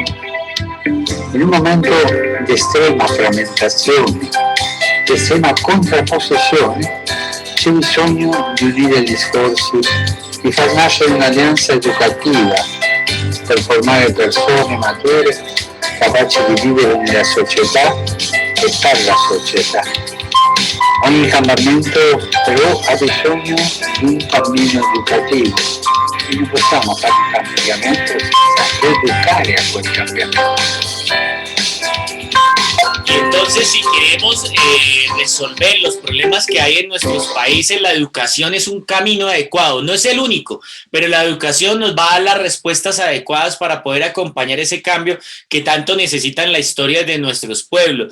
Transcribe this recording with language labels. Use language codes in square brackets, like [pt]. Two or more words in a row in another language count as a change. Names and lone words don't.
[it] In un momento di estrema frammentazione, di estrema contrapposizione, c'è bisogno di unire gli sforzi, di far nascere un'alleanza educativa per formare persone mature capaci di vivere nella società e per la società. Ogni cambiamento però ha bisogno di un cammino educativo e non possiamo fare un cambiamento senza educare a quel cambiamento. [es] Y entonces, si queremos resolver los problemas que hay en nuestros países, la educación es un camino adecuado. No es el único, pero la educación nos va a dar las respuestas adecuadas para poder acompañar ese cambio que tanto necesitan la historia de nuestros pueblos.